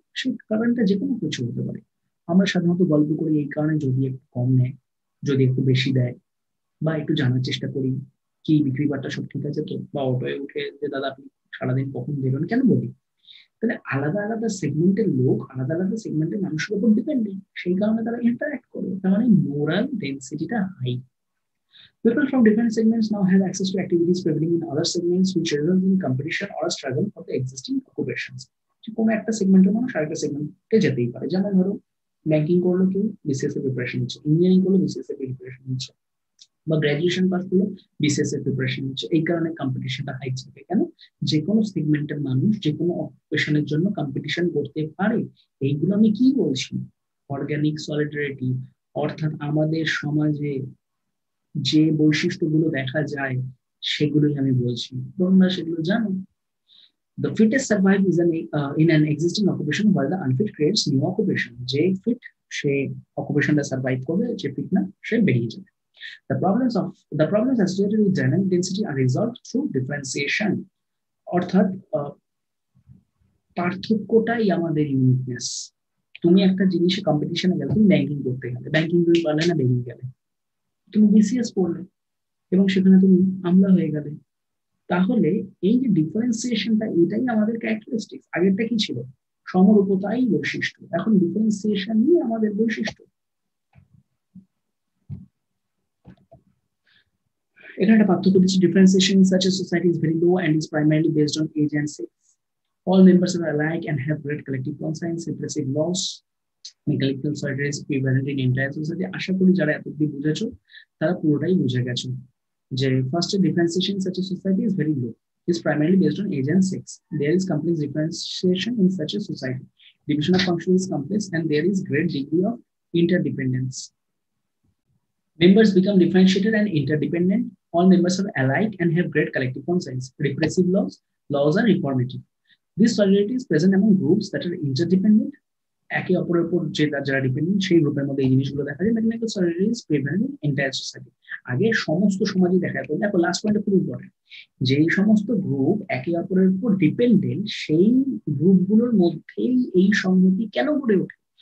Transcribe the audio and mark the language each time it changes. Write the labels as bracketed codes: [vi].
[bn] সেই কারণটা যে কোনো কিছু হতে পারে। আমরা সাধারণত গল্প করি এই কারণে, যদি একটু কম নেয়, যদি একটু বেশি দেয়, বা একটু জানার চেষ্টা করি কি বিক্রি বাট্টা সব ঠিক আছে তো, বা অটোয় উঠে যে দাদা আপনি সারাদিন কখন বেরোন, কেন বলি? তাহলে আলাদা আলাদা সেগমেন্টের লোক, আলাদা আলাদা সেগমেন্টের মানুষের উপর ডিপেন্ডেন্ট, সেই কারণে তারা ইন্টারাক্ট করে। তার মানে moral ডেন্সিটিটা high. [en] People from different segments now have access to activities prevailing in other segments, which result in competition or struggle for the existing occupations. [bn] কোনো একটা সেগমেন্টের মানুষ আরেকটা সেগমেন্টে যেতেই পারে, যেমন ধরো ব্যাংকিং করলো কেউ বিসিএস এর প্রিপারেশন নিচ্ছে, ইঞ্জিনিয়ারিং করলো বিসিএস এর প্রিপারেশন নিচ্ছে, বা গ্রাজুয়েশন পাস করলো বিসিএস এর প্রিপারেশন নিচ্ছে। এই কারণে কম্পিটিশনটা হাই থাকে। কেন? যে কোনো সেগমেন্টের মানুষ যে কোনো অকুপেশনের জন্য কম্পিটিশন করতে পারে। এইগুলো আমি কি বলছি? অর্গানিক সলিডারিটি, অর্থাৎ আমাদের সমাজে যে বৈশিষ্ট্যগুলো দেখা যায় সেগুলোই আমি বলছি, তোমরা সেগুলো জানো। [en] The fittest survive is in an existing occupation while the unfit creates new occupation. [bn] যে ফিট সে অকুপেশনটা সার্ভাইভ করবে, যে ফিট না সে বেরিয়ে যাবে। [en] The problems associated with dynamic density are resolved through differentiation. [bn] অর্থাৎ পার্থক্যটাই আমাদের ইউনিকনেস। তুমি একটা জিনিসে কম্পিটিশনে গেলে, তুমি ব্যাংকিং করতে গেলে, ব্যাংকিং তুমি পারলে না, বেরিয়ে গেলে। তুমি বিসিএস পড়লে এবং সেখানে তুমি আমলা হয়ে গেলে। তাহলে এই যে ডিফারেন্সিয়েশনটা, এটাই আমাদের ক্যারেক্টারিস্টিক্স। আগেরটা কি ছিল? সমরূপতাই বৈশিষ্ট্য, এখন ডিফারেন্সিয়েশনই আমাদের বৈশিষ্ট্য। এখানে একটা পার্থক্য দিচ্ছি, [en] Differentiation in such a society is very low and is primarily based on age and sex. All members are alike and have great collective conscience, repressive laws, mechanical surgeries prevalent in entire society. [bn] আশা করি যারা এতদিন বুঝেছো তারা পুরোটাই বুঝে গেছো যে [en] first differentiation in such a society is very low, is primarily based on age and sex. There is complex differentiation in such a society. Division of function is complex and there is great degree of interdependence. Members become differentiated and interdependent. All members are alike and have great collective conscience. Repressive laws are reformative. This solidarity is present among groups that are interdependent. [bn] একে অপরের উপর যে যারা dependent সেই গ্রুপের মধ্যে এই জিনিসগুলো দেখা যায়। [en] Mechanical solidarity is prevalent in entire society. [bn] আগে সমস্ত সমাজই দেখা যেত। দেখো লাস্ট পয়েন্টটা খুব ইম্পর্টেন্ট, যে এই সমস্ত গ্রুপ একে অপরের উপর ডিপেন্ডেন্ট, সেই গ্রুপগুলোর মধ্যেই এই সংহতি কেন গড়ে ওঠে?